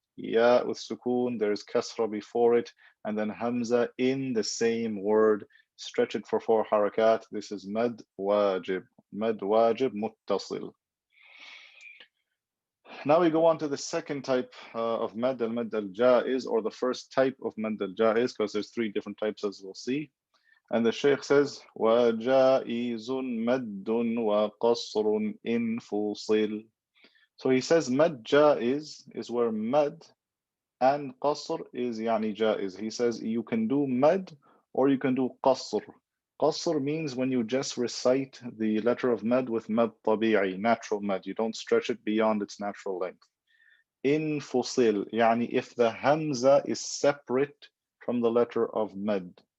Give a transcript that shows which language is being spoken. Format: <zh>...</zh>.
<en>Ya with sukoon, there's kasra before it, and then hamza in the same word. Stretch it for 4 harakat. This is mad wajib. Mad wajib muttasil. Now we go on to the second type of mad, al-mad al-jaiz, or the first type of mad al-jaiz, because there's 3 different types as we'll see. And the Shaykh says,</en> <ar>وَجَائِزٌ مَدٌّ وَقَصْرٌ إِنْ فُصِلْ.</ar> <en>So he says mad jaiz is where mad and qasr is yani jaiz. He says you can do mad or you can do qasr. Qasr means when you just recite the letter of mad with mad tabi'i, natural mad. You don't stretch it beyond its natural length. In fusil, yani if the hamza is separate from the letter of mad.</en>